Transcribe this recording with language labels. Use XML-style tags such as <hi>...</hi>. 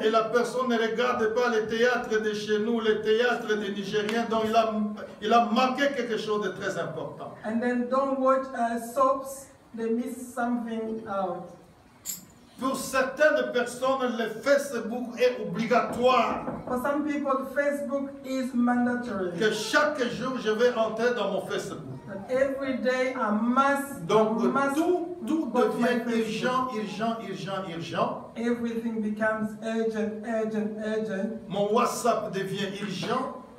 <fr>et la personne ne regarde pas le théâtre de chez nous, le théâtre des Nigériens, donc il a manqué quelque chose de très important.</fr> <en>and then don't watch soaps, they miss something out.</en> <fr>Pour certaines personnes, le Facebook est obligatoire.</fr> <en>For some people, Facebook is mandatory.</en> <fr>Que chaque jour, je vais entrer dans mon Facebook.</fr> <en>But every day I must</en> <fr>Donc, tout</fr> <en>go to my</en> <fr>devient</fr> <en>Facebook.</en> <fr>urgent.</fr> <en>Everything becomes urgent.</en> <fr>Mon WhatsApp devient urgent.</fr>